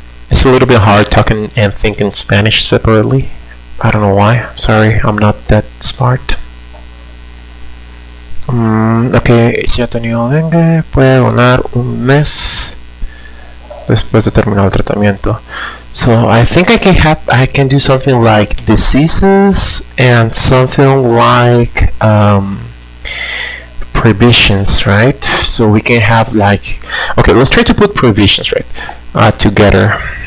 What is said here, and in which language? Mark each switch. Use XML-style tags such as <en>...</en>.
<en>It's a little bit hard talking and thinking Spanish separately. I don't know why. Sorry, I'm not that smart.</en> <es>Okay, si ha tenido dengue, puede donar un mes después de terminar el tratamiento.</es> <en>So I think I can do something like diseases and something like prohibitions, right? So we can have like, okay, let's try to put prohibitions, right, together.</en>